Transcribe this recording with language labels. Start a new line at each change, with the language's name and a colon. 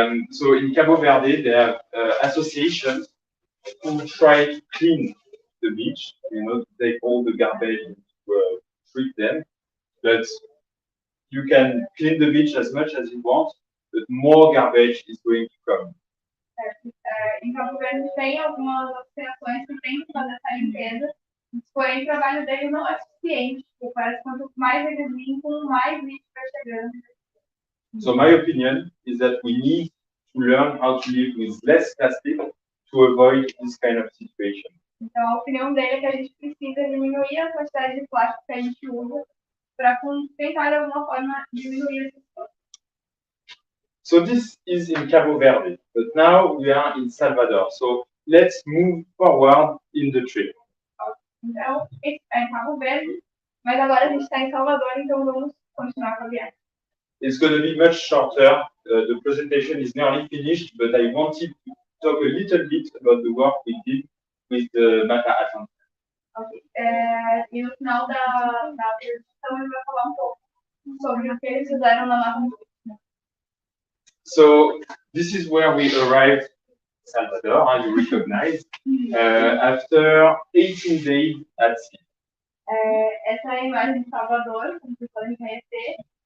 English: So in Cabo Verde, they have associations who try to clean the beach, you know, to take all the garbage and to treat them. But you can clean the beach as much as you want, but more garbage is going to come.
Portuguese: Em Cabo Verde tem algumas associações que tentam fazer essa limpeza, porém o trabalho deles não é suficiente. Parece que quanto mais eles limpam, mais lixo vai chegando.
English: So my opinion is that we need to learn how to live with less plastic to avoid this kind of situation.
Portuguese: Então a opinião dele é que a gente precisa diminuir a quantidade de plástico que a gente usa para tentar de alguma forma diminuir essa situação.
English: So this is in Cabo Verde, but now we are in Salvador. So let's move forward in the trip.
Portuguese: Então, é em Cabo Verde, mas agora a gente está em Salvador, então vamos continuar com a viagem.
English: It's going to be much shorter. The presentation is nearly finished, but I wanted to talk a little bit about the work we did with the Mata Atlântica. Okay.
Portuguese: E no final da apresentação ele vai falar um pouco sobre o que eles fizeram na Mata Atlântica.
English: So this is where we arrived in Salvador, as you recognize, after 18 days at sea.
Portuguese: Essa é a imagem de Salvador, como vocês podem conhecer.